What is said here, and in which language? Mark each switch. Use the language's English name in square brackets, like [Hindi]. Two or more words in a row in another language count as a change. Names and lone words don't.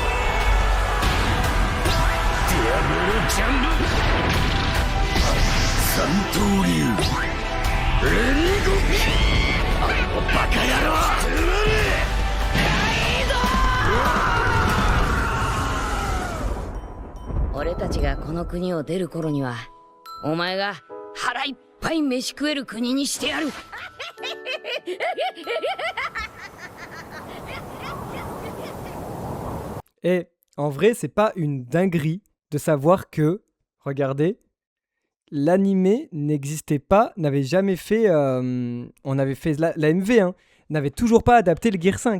[Japanese] ディアブルジャンル三刀流煉獄バカ野郎俺たちがこの国を出る頃にはお前が腹いっぱい飯食える国にしてやる [French] Et en vrai, c'est pas une dinguerie de savoir que, regardez, l'animé n'existait pas, n'avait jamais fait. On avait fait la MV, hein, n'avait toujours pas adapté le Gear 5.